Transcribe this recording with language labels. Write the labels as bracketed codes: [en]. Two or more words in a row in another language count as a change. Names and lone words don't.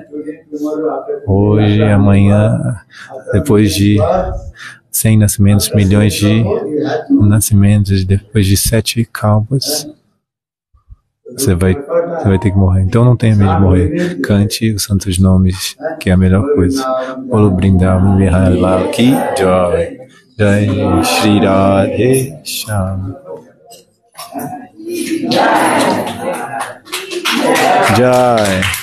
[pt] Hoje, amanhã, depois de 100 nascimentos, milhões de nascimentos, depois de 7 kalpas, você vai ter que morrer. Então não tenha medo de morrer. Cante os santos nomes, que é a melhor coisa. [hi] Bolo Brindavan Bihari Lal Ki Jai. Jai Shri Radhe Shyam. Jai.